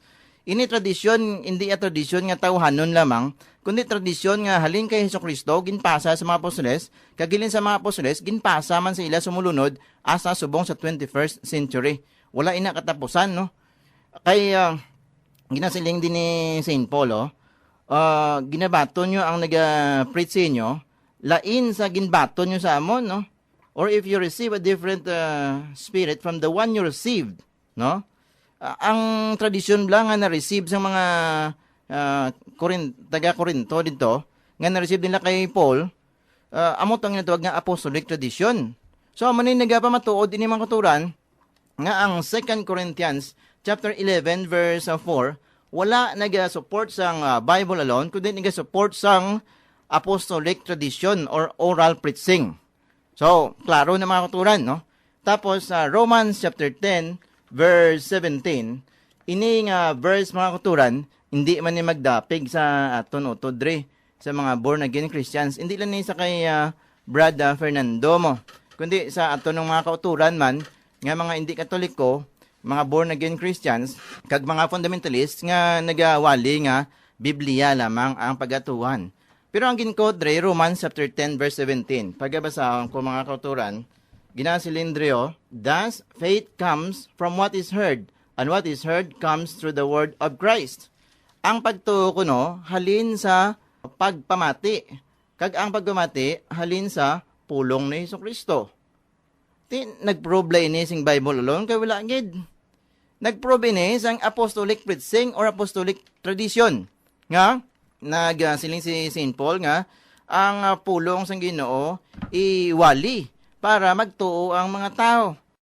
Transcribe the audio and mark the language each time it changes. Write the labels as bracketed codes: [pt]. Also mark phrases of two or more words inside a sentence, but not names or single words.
[hil] Ini tradisyon, hindi tradisyon nga tawhanon lamang, kundi tradisyon nga halin kay Hesukristo ginpasa sa mga apostoles, kagilin sa mga apostoles ginpasa man sa ila sumulunod asa subong sa [en] 21st century. [hil] Wala ina katapusan, no? Kay ginasiling din ni St. Paul, ginabato nyo ang nag-preach sa inyo, lain sa ginbato nyo sa amon, no? [en] Or if you receive a different spirit from the one you received, [hil] no? Ang tradisyon lang nga na-receive sa mga taga-Korinto dito, nga na-receive nila kay Paul, amot ang natawag nga [en] apostolic tradition. [hil] So, manin nagapamatuod din mga kuturan, nga ang 2 Corinthians chapter 11 verse 4, wala nag-support sang [en] Bible alone, [hil] kundi nag-support sang [en] apostolic tradition or oral preaching. [hil] So, klaro na mga kuturan, no? Tapos, Romans chapter 10, verse 17, ini nga verse mga kuturan, hindi man ni magdapig sa aton utodre, sa mga [en] born-again Christians. [hil] Hindi lang ni sa kay Brad Fernando mo, kundi sa aton ng mga kauturan man, nga mga hindi katoliko, mga [en] born-again Christians, [hil] kag mga fundamentalists nga nagawali nga Biblia lamang ang pagatuhan. Pero ang ginkodre, Romans chapter 10 verse 17. Pagabasahon ko mga kauturan, ginasilindreo, [en] thus faith comes from what is heard, And what is heard comes through the word of Christ. [hil] Ang pagtuo kuno halin sa pagpamati. Kag ang pagpamati halin sa pulong ni Hesukristo. Nagprove ini sing [en] Bible alone [hil] kay wala gid. Nagprove ini sang [en] apostolic preaching or apostolic tradition. [hil] Nga nagsiling si St. Paul nga ang pulong sang Ginoo iwali para magtuo ang mga tao.